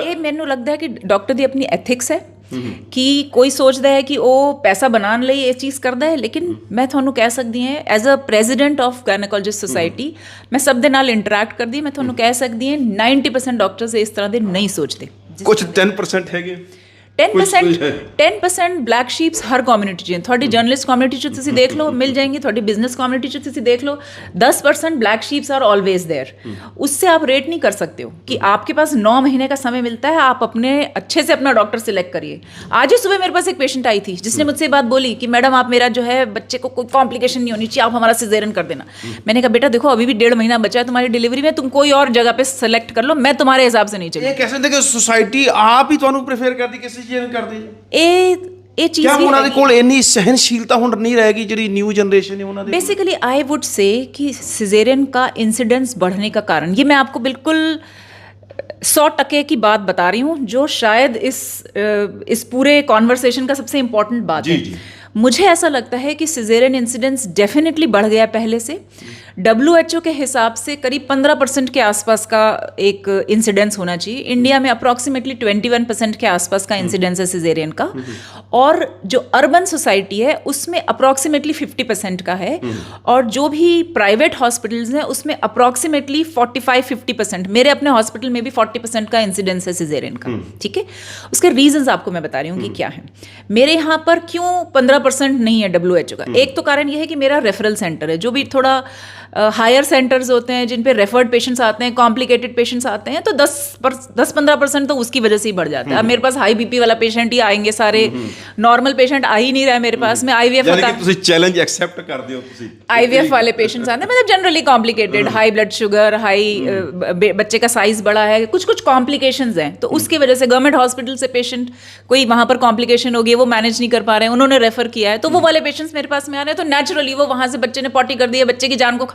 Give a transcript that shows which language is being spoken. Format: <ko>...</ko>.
<pa>ਇਹ ਮੈਨੂੰ ਲੱਗਦਾ ਹੈ ਕਿ ਡਾਕਟਰ ਦੀ ਆਪਣੀ ਐਥਿਕਸ ਹੈ ਕਿ ਕੋਈ ਸੋਚਦਾ ਹੈ ਕਿ ਉਹ ਪੈਸਾ ਬਣਾਉਣ ਲਈ ਇਹ ਚੀਜ਼ ਕਰਦਾ ਹੈ। ਲੇਕਿਨ ਮੈਂ ਤੁਹਾਨੂੰ ਕਹਿ ਸਕਦੀ ਹਾਂ as a president of gynaecologist society, ਮੈਂ ਸਭ ਦੇ ਨਾਲ ਇੰਟਰੈਕਟ ਕਰਦੀ, ਮੈਂ ਤੁਹਾਨੂੰ ਕਹਿ ਸਕਦੀ ਹਾਂ 90% ਡਾਕਟਰਸ ਇਸ ਤਰ੍ਹਾਂ ਦੇ ਨਹੀਂ ਸੋਚਦੇ। ਕੁਝ 10% ਹੈਗੇ, 10% ਬਲੈਕ ਸ਼ੀਪਸ ਹਰ ਕਮਿਊਨਿਟੀ 'ਚ। ਤੁਹਾਡੀ ਜਰਨਲਿਸਟ ਕਮਿਊਨਿਟੀ 'ਚ ਤੁਸੀਂ ਦੇਖ ਲਓ</pa> <hi>मिल जाएंगे,</hi> <pa>ਤੁਹਾਡੀ बिजनेस कम्युनिटी 'ਚ ਤੁਸੀਂ देख लो 10%</pa> <en>Black sheeps are always there.</en> <hi>उससे आप रेट नहीं कर सकते हो कि आपके पास 9 महीने का समय मिलता है, आप अपने अच्छे से अपना डॉक्टर सिलेक्ट करिए। आज ही सुबह मेरे पास एक पेशेंट आई थी जिसने मुझसे बात बोली कि मैडम आप मेरा जो है बच्चे को कोई कॉम्प्लिकेशन नहीं होनी चाहिए, आप हमारा सिजेरियन कर देना। मैंने कहा बेटा देखो अभी भी 1.5 महीना बचा है तुम्हारी डिलीवरी में, तुम कोई और जगह पे सेलेक्ट कर लो, मैं तुम्हारे हिसाब से नहीं चली। ये कैसे देखो सोसाइटी आप ही ਤੁਹਾਨੂੰ प्रेफर करती कि सिजेरियन कर दी?</hi> <pa>ਇਹ ਚੀਜ਼ ਵੀ ਉਹਨਾਂ ਦੇ ਕੋਲ ਇੰਨੀ ਸਹਿਨਸ਼ੀਲਤਾ ਹੁਣ ਨਹੀਂ रहेगी ਜਿਹੜੀ</pa> <hi>न्यू जनरेशन है उन्होंने? बेसिकली आई वुड से कि सिजेरियन का इंसिडेंस बढ़ने का कारण, ये मैं आपको बिल्कुल 100% की बात बता रही हूँ जो शायद इस पूरे कॉन्वर्सेशन का सबसे इम्पोर्टेंट बात है। मुझे ऐसा लगता है कि सिजेरियन इंसिडेंस डेफिनेटली बढ़ गया पहले से। WHO के हिसाब से करीब 15% के आसपास का एक इंसिडेंस होना चाहिए। इंडिया में अप्रॉक्सीमेटली 21% के आसपास का इंसिडेंस है सिजेरियन का, और जो अर्बन सोसाइटी है उसमें अप्रॉक्सीमेटली 50% का है, और जो भी प्राइवेट हॉस्पिटल्स हैं उसमें अप्रॉक्सीमेटली 45-50%, मेरे अपने हॉस्पिटल में भी 40% का इंसिडेंस है सिजेरियन का। ठीक है, उसके रीजंस आपको मैं बता रही हूँ कि क्या है। मेरे यहाँ पर क्यों 15% नहीं है WHO का? एक तो कारण ये है कि मेरा रेफरल सेंटर है, जो भी थोड़ा हायर सेंटर्स होते हैं जिन पे रेफर्ड पेशेंट्स आते हैं, कॉम्प्लिकेटेड पेशेंट्स आते हैं, तो 10-15% तो उसकी वजह से ही बढ़ जाता है। अब मेरे पास हाई BP वाला पेशेंट ही आएंगे सारे, नॉर्मल पेशेंट आ ही नहीं रहा है मेरे पास में।</hi> <en>IVF</en> <pa>यानी कि ਤੁਸੀਂ ਚੈलेंज ਐਕਸੈਪਟ ਕਰਦੇ ਹੋ ਤੁਸੀਂ?</pa> <hi>IVF वाले पेशेंट्स आते हैं, मतलब generally complicated, high blood sugar, high बच्चे का साइज बड़ा है, कुछ कॉम्प्लिकेशंस हैं, तो उसकी वजह से गवर्नमेंट हॉस्पिटल से पेशेंट कोई वहाँ पर कॉम्प्लिकेशन हो गई, वो मैनेज नहीं कर पा रहे हैं, उन्होंने रेफर किया है, तो वो वाले पेशेंट्स मेरे पास में आ रहे हैं, तो नेचुरली वो वहाँ से बच्चे ने पॉटी कर दिया, बच्चे की जान को</hi>